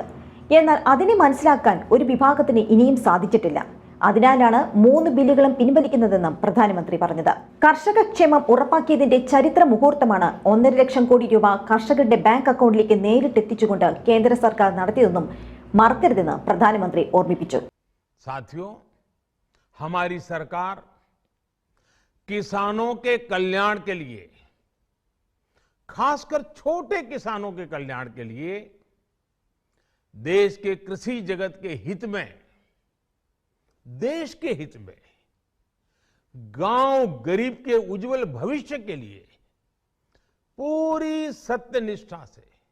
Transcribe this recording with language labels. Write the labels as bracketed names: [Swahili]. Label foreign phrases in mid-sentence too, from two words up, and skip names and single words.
[Malayalam] എന്നാൽ അതിനെ മനസ്സിലാക്കാൻ ഒരു വിഭാഗത്തിന് ഇനിയും സാധിച്ചിട്ടില്ല. അതിനാലാണ് 3 ബില്ലുകളും പിൻവലിക്കുന്നതെന്നും പ്രധാനമന്ത്രി പറഞ്ഞത്. കർഷക ക്ഷേമം ഉറപ്പാക്കിയതിന്റെ ചരിത്ര മുഹൂർത്തമാണ് 1.5 ലക്ഷം കോടി രൂപ കർഷകരുടെ ബാങ്ക് അക്കൗണ്ടിലേക്ക് നേരിട്ടെത്തിച്ചുകൊണ്ട് കേന്ദ്ര സർക്കാർ നടത്തിയതെന്നും മറക്കരുതെന്ന് പ്രധാനമന്ത്രി ഓർമ്മിപ്പിച്ചു. [Hindi] साथियों, हमारी सरकार किसानों के कल्याण के लिए, खासकर छोटे किसानों के कल्याण के लिए, देश के कृषि जगत के हित में, देश के हित में, गांव गरीब के उज्जवल भविष्य के लिए पूरी सत्यनिष्ठा से